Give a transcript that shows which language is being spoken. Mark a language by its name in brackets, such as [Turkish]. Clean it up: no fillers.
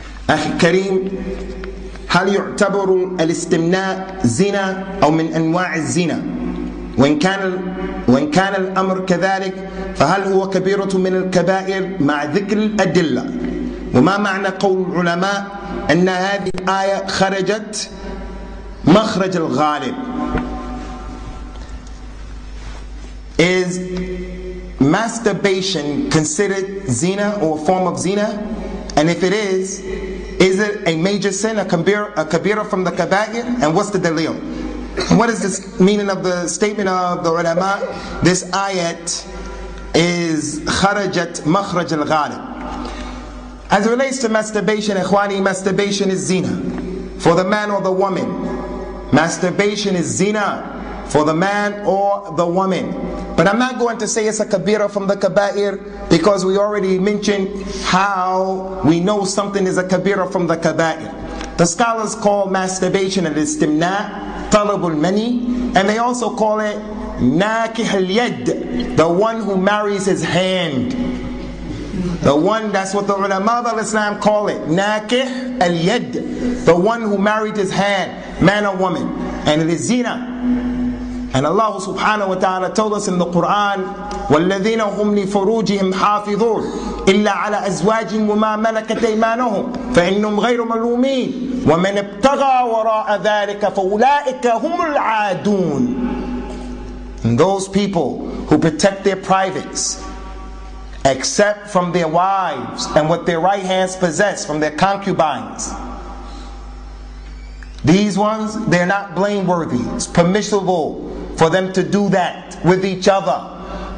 [Arabic] أخي كريم, هل يعتبر الاستمناء زنا أو من أنواع الزنا؟ وإن كان الأمر كذلك فهل هو كبيرة من الكبائر مع ذكر الأدلة؟ وما معنى قول العلماء أن هذه الآية خرجت مخرج الغالب؟ [English] Is masturbation considered zina or a form of zina? And if it is it a major sin, a kabira from the kaba'ir? And what's the dalil? And what is this meaning of the statement of the ulama? This ayat is [Arabic] kharajat makhraj al-ghalib. [English] As it relates to masturbation, ikhwani, masturbation is zina for the man or the woman. Masturbation is zina for the man or the woman. But I'm not going to say it's a kabira from the kaba'ir, because we already mentioned how we know something is a kabira from the kaba'ir. The scholars call masturbation al-istimna, talabul mani, and they also call it nakih al-yad, the one who marries his hand. The one, that's what the ulama of Islam call it, nakih al-yad, the one who married his hand, man or woman. And it is zina. And Allah subhanahu wa ta'ala told us in the Quran, [Arabic] وَالَّذِينَ هُمْ لِفُرُوجِهِمْ حَافِظُونَ إِلَّا عَلَى أَزْوَاجِهِمْ وَمَا مَلَكَتْ أَيْمَانُهُمْ فَإِنَّهُمْ غَيْرُ مَلُومِينَ وَمَنِ ابْتَغَى وَرَاءَ ذَلِكَ فَأُولَٰئِكَ هُمُ الْعَادُونَ. [English] And those people who protect their privates, except from their wives and what their right hands possess from their concubines, these ones, they're not blameworthy. It's permissible for them to do that with each other.